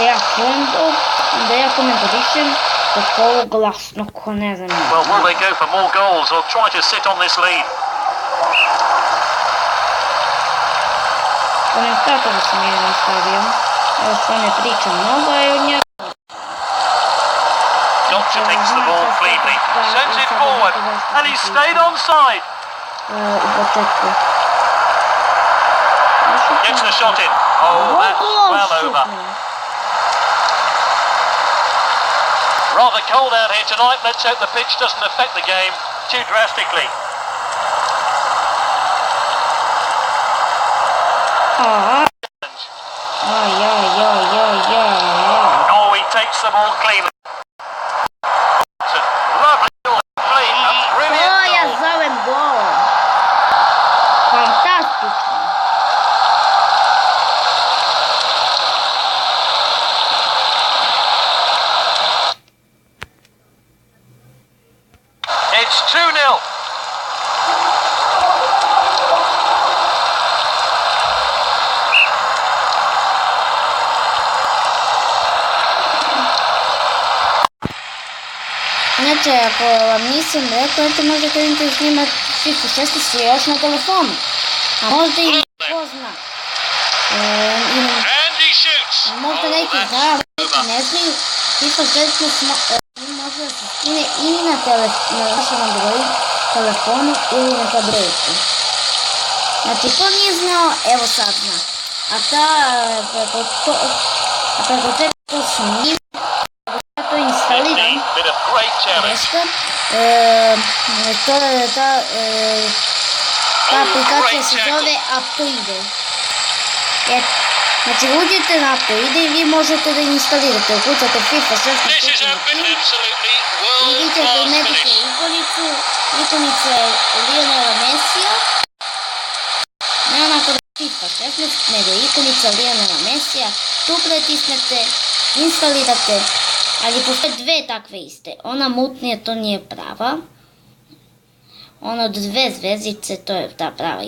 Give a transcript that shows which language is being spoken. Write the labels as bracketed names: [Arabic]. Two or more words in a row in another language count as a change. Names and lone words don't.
[Serbian] da ja komentarišem tako glasno ko ne znam. [English] Well, will they go for more goals or try to sit on this lead? [Serbian] Komentator sam jedan stavio. Evo stvarno pričam mnogo i od njega. [English] Gotcha takes the ball cleanly, sends it forward, and he stayed onside. [Serbian] U početku. [English] Gets the shot in. Oh, that's well over. Rather cold out here tonight. Let's hope the pitch doesn't affect the game too drastically. Oh, he takes the ball cleanly. It's a lovely goal. A brilliant [Serbian] To ja [English] goal. [Serbian] zovem golom. Fantastično. [English] It's 2-0. [Serbian] Inače, ako vam nisam rekao, eto možda krenite snimati FIFA 16 još na telefonu. A možda i ko zna. [English] And he shoots. [Serbian] Možda neki znaju, neki ne znaju. FIFA 16 može da se skine i na vašem Android telefonu ili na tabletu. Znači, ko nije znao, evo sad zna. A preko čega to snima, ja to instaliram. [English] Bit of great challenge. [Serbian] Greška. Ta aplikacija se zove Aptoide. Znači uđete na Aptoide i vi možete da instalirate. Ukucate FIFA 16 [English] This has been absolutely [Serbian] i vi ćete [English] world-class [Serbian] imati [English] finish. [Serbian] ikonicu Lionela Messija. Ne onako da FIFA 16, nego ikonica Lionela Messija. Tu pritisnete, instalirate. Ali postoje dve takve iste. Ona mutnije, to nije prava. Ona od dve zvezdice, to je ta prava.